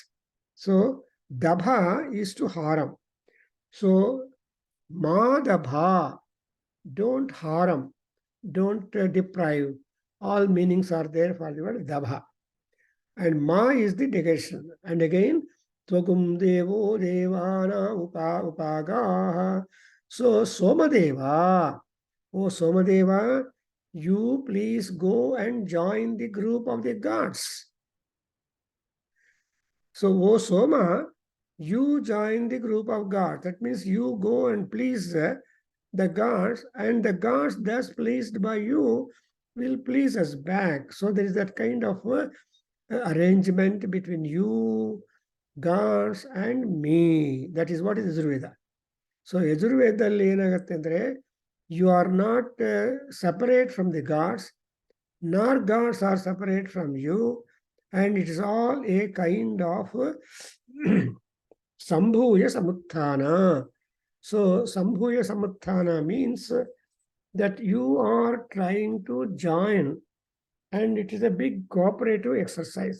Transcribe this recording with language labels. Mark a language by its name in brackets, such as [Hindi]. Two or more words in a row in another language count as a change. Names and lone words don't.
[English] So dabha is to haram. So madabha, don't harm, don't deprive. All meanings are there for the word dabha. And ma is the negation. And again, [Sanskrit] त्वं देवो देवान उपगाः. [English] So Somadeva, oh Somadeva, you please go and join the group of the gods. So, O Soma, you join the group of gods. That means you go and please the gods, and the gods thus pleased by you will please us back. So there is that kind of arrangement between you, gods, and me. That is what is Yajurveda. So [Kannada] ಯಜುರ್ವೇದದಲ್ಲಿ ಏನಾಗುತ್ತೆ ಅಂದರೆ, [English] you are not separate from the gods, nor gods are separate from you, and it is all a kind of [Sanskrit] सम्भूय समुत्थान. [English] So [Sanskrit] सम्भूय समुत्थान [English] means that you are trying to join, and it is a big cooperative exercise.